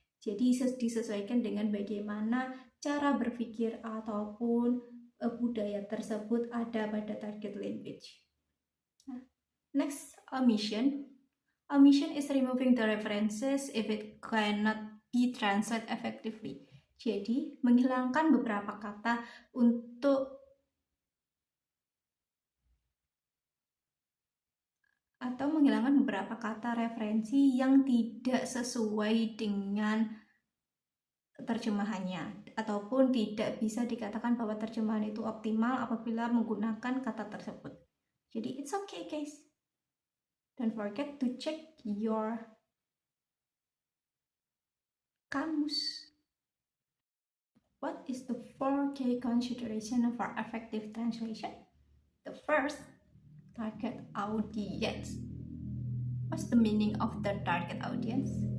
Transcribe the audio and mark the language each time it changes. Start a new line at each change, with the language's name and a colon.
Indonesian: Jadi disesuaikan dengan bagaimana cara berpikir ataupun budaya tersebut ada pada target language.
English: Next, omission. Omission is removing the references if it cannot be translated effectively.
Indonesian: Jadi, menghilangkan beberapa kata untuk atau menghilangkan beberapa kata referensi yang tidak sesuai dengan terjemahannya, ataupun tidak bisa dikatakan bahwa terjemahan itu optimal apabila menggunakan kata tersebut.
English: Jadi it's okay guys. Don't forget to check your kamus. What is the 4 key consideration for effective translation? The first, target audience. What's the meaning of the target audience?